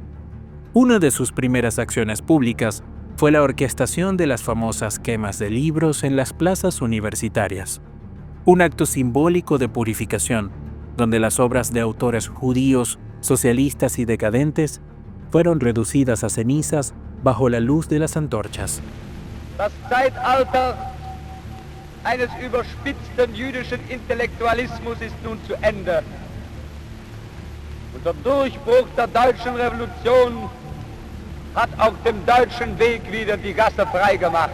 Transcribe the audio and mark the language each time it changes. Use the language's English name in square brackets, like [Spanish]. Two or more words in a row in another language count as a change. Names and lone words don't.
[Spanish] Una de sus primeras acciones públicas fue la orquestación de las famosas quemas de libros en las plazas universitarias, un acto simbólico de purificación, donde las obras de autores judíos, socialistas y decadentes fueron reducidas a cenizas bajo la luz de las antorchas. [German] Das Zeitalter eines überspitzten jüdischen Intellektualismus ist nun zu Ende. Und der Durchbruch der deutschen Revolution hat auch dem deutschen Weg wieder die Gasse freigemacht.